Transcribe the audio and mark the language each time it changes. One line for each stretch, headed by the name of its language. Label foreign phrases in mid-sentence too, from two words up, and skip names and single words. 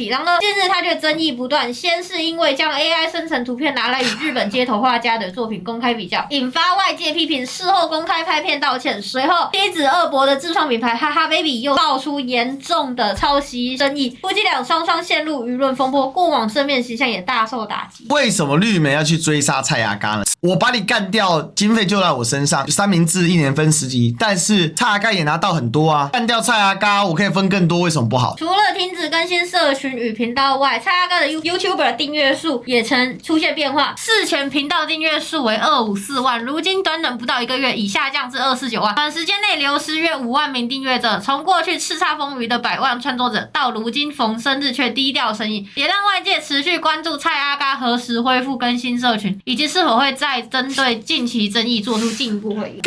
Chinese: 然而近日他卻爭議不斷，先是因為將 AI 生成圖片拿來與日本街頭畫家的作品公開比較，引發外界批評，事後公開拍片道歉。隨後妻子二伯的自創品牌哈哈 baby 又爆出嚴重的抄襲爭議，夫妻倆雙雙陷入輿論風波，過往正面形象也大受打擊。為什麼綠媒要去追殺蔡阿嘎呢？我把你幹掉，經費就在我身上，三明治1年分10集，但是蔡阿嘎也拿到很多啊，幹掉蔡阿嘎我可以分更多，為什麼不好？除了停止更新社群與頻道外，蔡阿嘎的 YouTuber 訂閱數也曾出現變化，事前頻道訂閱數為254萬，如今短短不到1個月已下降至249萬，短時間內流失約5萬名訂閱者。從過去叱咤風雲的100萬創作者，到如今逢生日卻低調生意，也讓外界持續關注蔡阿嘎何時恢復更新社群，以及是否會再針對近期爭議做出進一步回應。